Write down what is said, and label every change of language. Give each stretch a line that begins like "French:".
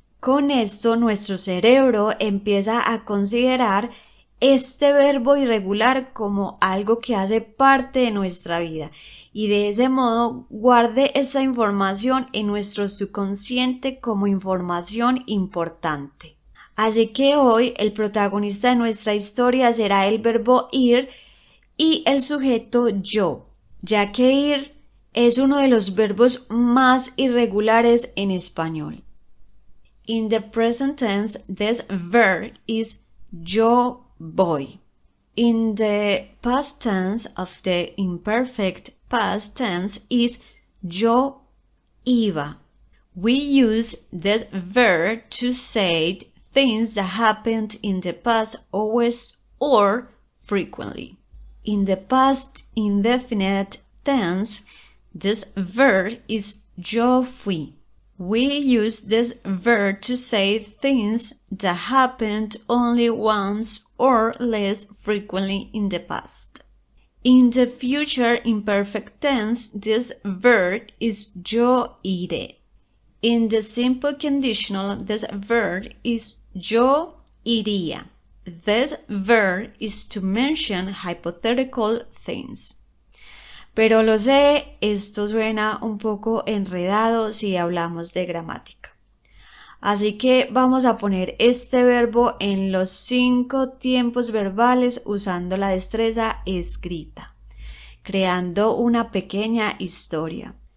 Spanish: Con esto nuestro cerebro empieza a considerar este verbo irregular como algo que hace parte de nuestra vida y de ese modo guarde esa información en nuestro subconsciente como información importante. Así que hoy el protagonista de nuestra historia será el verbo ir y el sujeto yo, ya que ir es uno de los verbos más irregulares en español.
English: In the present tense, this verb is
Spanish: yo voy.
English: In the past tense of the imperfect past tense is
Spanish: yo iba.
English: We use this verb to say things that happened in the past always or frequently. In the past indefinite tense, this verb is
Spanish: yo fui.
English: We use this verb to say things that happened only once or less frequently in the past. In the future imperfect tense, this verb is
Spanish: yo iré.
English: In the simple conditional, this verb is
Spanish: yo iría.
English: This verb is to mention hypothetical things.
Spanish: Pero lo sé, esto suena un poco enredado si hablamos de gramática. Así que vamos a poner este verbo en los 5 tiempos verbales usando la destreza escrita, creando una pequeña historia.